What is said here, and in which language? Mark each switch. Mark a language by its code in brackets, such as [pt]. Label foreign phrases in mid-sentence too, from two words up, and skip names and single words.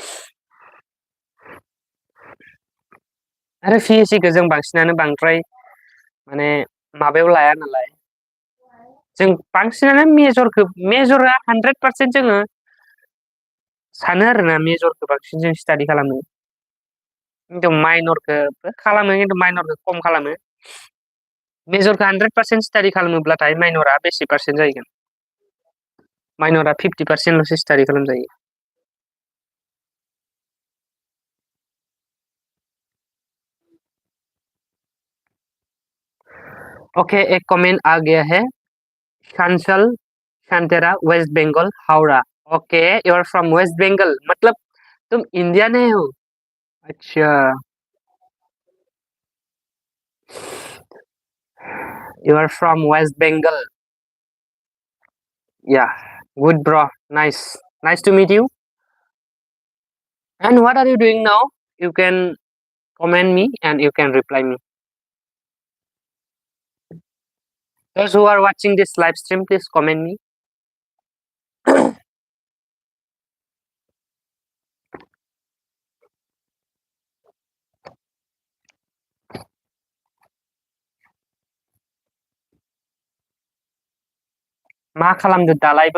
[brx] आरो पिएससिखौ जों बांसिनानो बांद्राय माने माबायाव लाया नालाय जों बांसिनानो मेजरा 100% जोङो सानो आरोना मेजरखौ बांसिन जों स्टाडि खालामो खिन्थु माइनरखौबो खालामो खिन्थु माइनरखौ खम खालामो मेजरखौ 100% स्टाडि खालामोब्लाथाय माइनरा बेसे पार्सेन्ट जाहैगोन माइनरा 50%ल'सो स्टाडि खालामजायो [hi] ओके एक कमेंट आ गया है शांशल शांतेरा वेस्ट बंगाल हावड़ा [en] OK you are from West Bengal [hi] मतलब तुम इंडिया में हो अच्छा [en] you are from West Bengal yeah good bro nice to meet you and what are you doing now you can comment me and you can reply me those who are watching this live stream please comment me [brx] मा खालामदो दालायबो